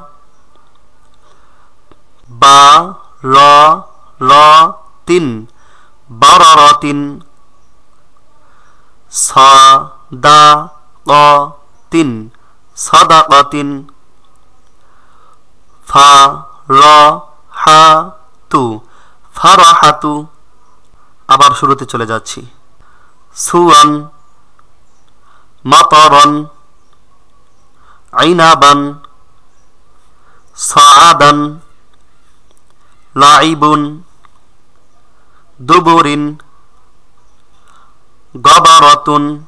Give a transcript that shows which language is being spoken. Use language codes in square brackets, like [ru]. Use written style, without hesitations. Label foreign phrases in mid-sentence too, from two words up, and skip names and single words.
[ar] বারারাতিন। সাদাকাতিন। ফারাহাতু। [bn] আবার শুরুতে চলে যাচ্ছি। সুয়ান। [ar] مطرًا. عنبًا. سعدًا. لاعبٌ. دبرٍ. غبرةٌ.